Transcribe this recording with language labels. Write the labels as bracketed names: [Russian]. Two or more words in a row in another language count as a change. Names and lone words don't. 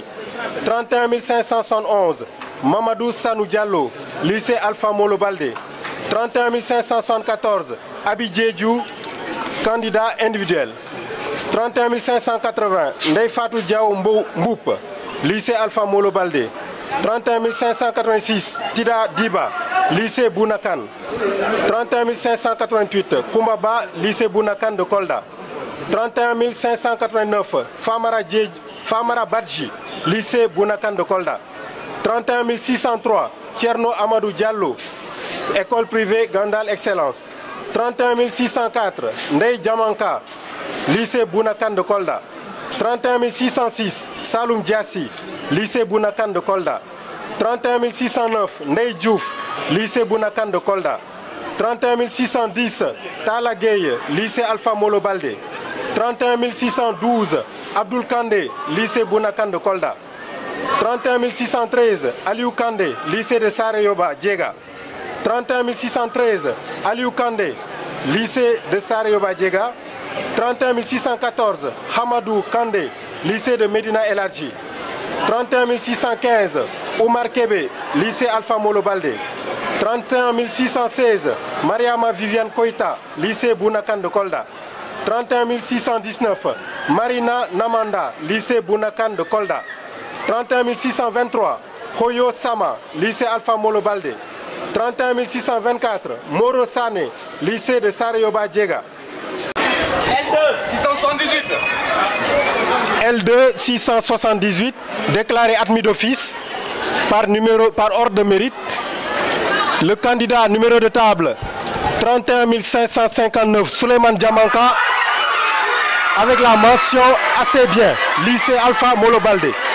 [French] 31 571 Mamadou Sanou Diallo, lycée Alpha Molo Baldé. 31 574 Abidjé Djou, candidat individuel. 31 580 Ndeye Fatou Diao Mboup, lycée Alpha Molo Baldé. 31 586 Tida Diba, lycée Bounakan. 31 588 Koumbaba, lycée Bounakan de Kolda. 31 589 Famara Badji, lycée Bounakan de Kolda. 31 603 Tcherno Amadou Diallo, école privée Gandal Excellence. 31 604 Ndeye Diamanka, lycée Bounakan de Kolda. 31 606 Saloum Diassi, lycée Bounakan de Kolda. 31 609 Ndeye Diouf, lycée Bounakan de Kolda. 31 610 Tala Gueye, lycée Alpha Molo Baldé. 31 612 Abdoul Kandé, lycée Bounakan de Kolda. 31 613 Aliou Kandé, lycée de Sarayoba Djega. 31 613 Aliou Kandé, lycée de Sarayoba Djega. 31 614 Hamadou Kandé, lycée de Medina El Hadji. 31 615 Omar Kébé, lycée Alpha Molo Baldé. 31 616 Mariama Viviane Koïta, lycée Bounakan de Kolda. 31 619 Marina Namanda, lycée Bounakan de Kolda. 31 623 Hoyo Sama, lycée Alpha Molo Baldé. 31 624 Moro Sané, lycée de Sarayoba Djega. L2 678 déclaré admis d'office par ordre de mérite. Le candidat numéro de table 31 559 Souleymane Diamanka avec la mention assez bien, lycée Alpha Molo Baldé.